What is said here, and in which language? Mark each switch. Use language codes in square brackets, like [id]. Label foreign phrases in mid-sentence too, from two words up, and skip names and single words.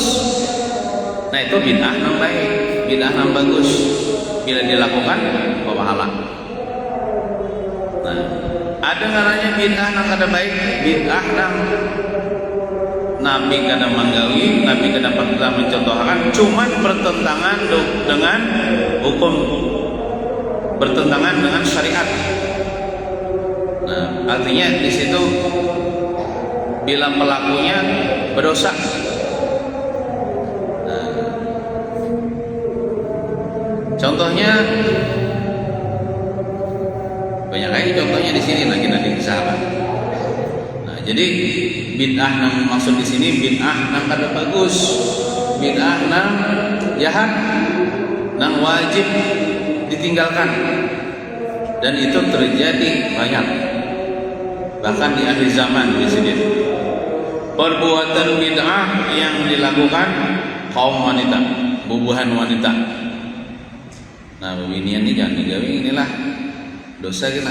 [bjn] Nah itu bid'ah nang baik, bid'ah nang bagus. [id] Bila dilakukan bawa pahala. [bjn] Nah, ada ngaranya bid'ah nang kada baik, bid'ah nang Nabi kada menggawi, Nabi kada pernah mencontohkan, cuman bertentangan dengan hukum, bertentangan dengan syariat. [id] Nah, artinya di situ bila pelakunya berdosa. Nah, contohnya banyak lagi contohnya di sini lagi nanti disahabat. [bjn] Nah, jadi bid'ah nang maksud di sini bid'ah nang kada bagus, bid'ah nang jahat, nang wajib ditinggalkan. [id] Dan itu terjadi banyak, bahkan di akhir zaman di sini. Perbuatan bid'ah yang dilakukan kaum wanita, bubuhan wanita. [bjn] Nah, beginian ini jangan digawe, inilah dosa kita.